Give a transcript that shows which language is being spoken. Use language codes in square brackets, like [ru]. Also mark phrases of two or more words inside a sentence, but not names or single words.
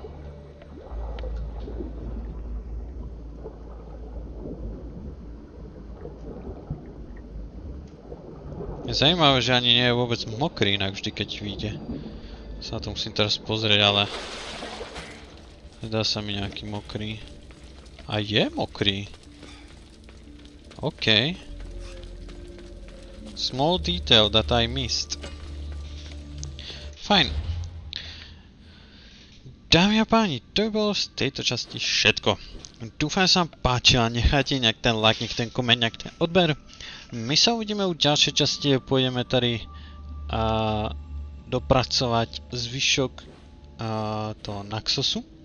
[sk] Je zajímavé, že ani nie je vôbec mokrý, inak vždy keď vyjde. Sa na to musím teraz pozrieť, ale... Zdá sa mi nejaký mokrý. A je mokrý. OK. [en] Small detail that I missed. [sk] Fajn. Dámy a páni, to by bolo z tejto časti všetko. Dúfam, že sa vám páčila, nechajte nejak ten like, nech ten koment, nejak ten odber. My sa uvidíme u ďalšej časti, pôjdeme tady dopracovať zvyšok toho Naxosu.